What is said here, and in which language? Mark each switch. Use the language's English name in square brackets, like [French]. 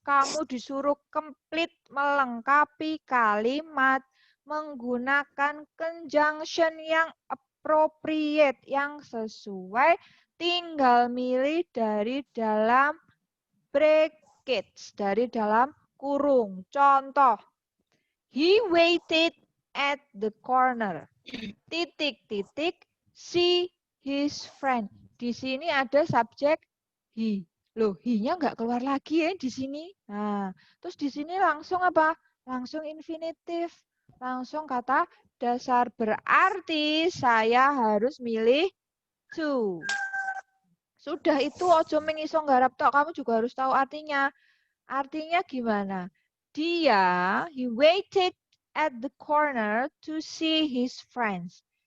[Indonesian] Kamu disuruh complete melengkapi kalimat menggunakan conjunction yang appropriate, yang sesuai, tinggal milih dari dalam brackets, dari dalam kurung. [English] Contoh, he waited at the corner. Titik-titik, see his friend. [Indonesian] Di sini ada subjek he. Loh, he-nya nggak keluar lagi ya di sini. Nah, terus di sini langsung apa? Langsung infinitif. Langsung kata dasar, berarti saya harus milih to. Sudah itu [Javanese] ojo mengiso nggarap tok, kamu juga harus tahu artinya. [Indonesian] Artinya gimana? [English] Dia, he waited at the corner to see his friends.